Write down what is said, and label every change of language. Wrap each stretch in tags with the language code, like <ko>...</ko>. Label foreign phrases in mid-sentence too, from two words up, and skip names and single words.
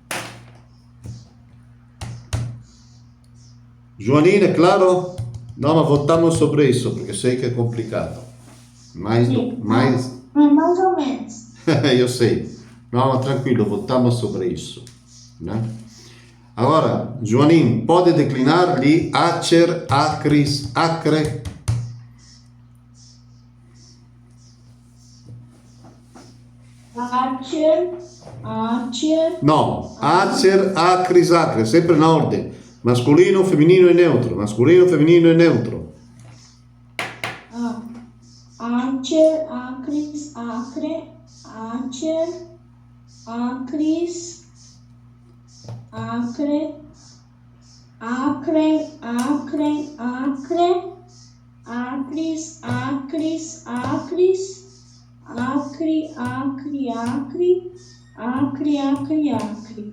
<pt>Joanina, é claro? Não, mas voltamos sobre isso, porque sei que é complicado. Mais ou menos. Eu sei. Não, tranquilo, voltamos sobre isso. Né? Agora, Joaninho, pode declinar li</pt> <la>acer, acris, acre? Acer, acer, No, acer, acris, acre,</la> <pt>sempre na ordem. Masculino, femminino e neutro. Masculino, femminino e neutro.</pt> <la>acer, acris, acre, acer, acris, acre, acre, acre, acre, acris, acris, acris, acre, acre, acre, acre, acre, acre.</la>